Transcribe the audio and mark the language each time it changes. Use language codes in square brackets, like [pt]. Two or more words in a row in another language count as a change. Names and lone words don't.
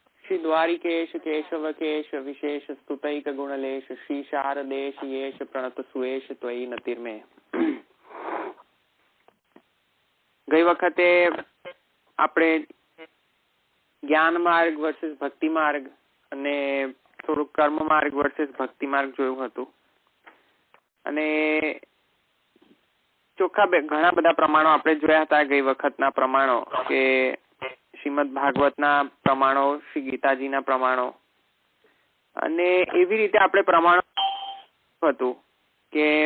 [sa] श्री द्वारिकेश केशव केश विशेष स्तुतैक गुणलेश श्री शारदेश येश प्रणत सुएश त्वयि नतिर्मे। [gu] ગઈ વખતે આપણે જ્ઞાન માર્ગ વર્સિસ ભક્તિ માર્ગ અને થોડું કર્મ માર્ગ વર્સિસ ભક્તિ માર્ગ જોયું હતું અને ચોખ્ખા ઘણા બધા પ્રમાણો આપણે જોયા હતા ગઈ વખતના પ્રમાણો કે શ્રીમદ ભાગવતના પ્રમાણો, શ્રી ગીતાજીના પ્રમાણો અને એવી રીતે આપણે પ્રમાણો હતું કે